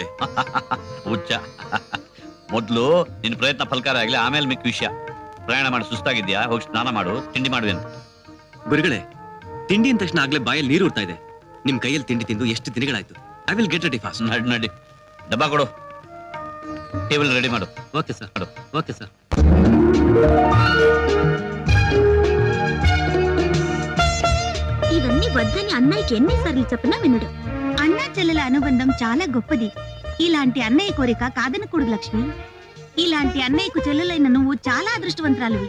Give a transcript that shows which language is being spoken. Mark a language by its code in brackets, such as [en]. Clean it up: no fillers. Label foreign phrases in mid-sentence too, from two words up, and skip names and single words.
[kn] ಹುಚ್ಚ, ಮೊದ್ಲು ನಿನ್ ಪ್ರಯತ್ನ ಫಲಕಾರ ಆಗ್ಲಿ, ಆಮೇಲೆ ಮಿಕ್ಕ ವಿಷಯ. ಪ್ರಯಾಣ ಮಾಡಿ ಸುಸ್ತಾಗಿದ್ಯಾ, ಹೋಗಿ ಸ್ನಾನ ಮಾಡು, ತಿಂಡಿ ಮಾಡುವೇನು. ಗುರುಗಳೇ, ತಿಂಡಿ ಅಂದ ತಕ್ಷಣ ಆಗ್ಲೇ ಬಾಯಲ್ಲಿ ನೀರು ಉರ್ತಾ ಇದೆ. ನಿಮ್ ಕೈಯಲ್ಲಿ ತಿಂಡಿ ತಿಂದು ಎಷ್ಟು ದಿನಗಳಾಯ್ತು. [en] I will get ready fast. [kn] ನಡಿ ನಡಿ, ಡಬ್ಬಾ ಕೊಡು, ಟೇಬಲ್ ರೆಡಿ ಮಾಡು. [en] OK sir. OK sir. [te] ఇవన్నీ వద్దని అన్నయ్యకి ఎన్నిసార్లు చెప్పినా వినడు. అన్నా చెల్లెల అనుబంధం చాలా గొప్పది. ఇలాంటి అన్నయ్య కోరిక కాదనకూడదు లక్ష్మి. ఇలాంటి అన్నయ్యకు చెల్లెలైన నువ్వు చాలా అదృష్టవంతురాలివి.